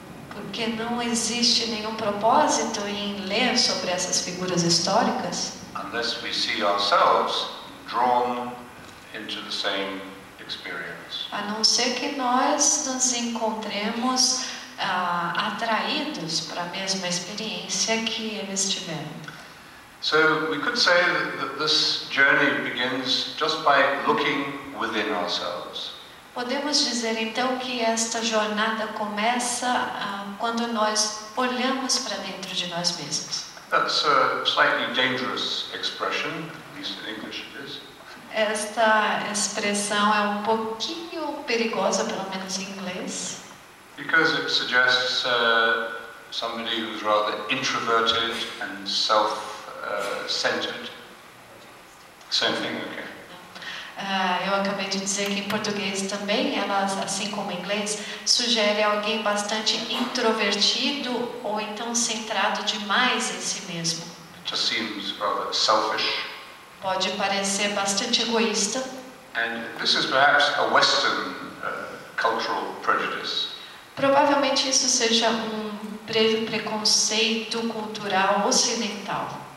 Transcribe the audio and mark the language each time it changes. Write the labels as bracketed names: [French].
[Portuguese] Porque não existe nenhum propósito em ler sobre essas figuras históricas. [English] Unless we see ourselves drawn into the same experience. [Portuguese] A não ser que nós nos encontremos atraídos para a mesma experiência que eles tiveram. [English] So we could say that this journey begins just by looking within ourselves. [Portuguese] Podemos dizer então que esta jornada começa quando nós olhamos para dentro de nós mesmos. [English] That's a slightly dangerous expression, at least in English it is. [Portuguese] Esta expressão é um pouquinho perigosa, pelo menos em inglês. [English] Because it suggests somebody who's rather introverted and self-centered. Same thing, okay. [Portuguese] Eu acabei de dizer que em português também, ela, assim como em inglês, sugere alguém bastante introvertido ou então centrado demais em si mesmo. [English] It just seems rather selfish. [Portuguese] Pode parecer bastante egoísta. [English] And this is perhaps a Western cultural prejudice. [Portuguese] Provavelmente isso seja preconceito cultural ocidental.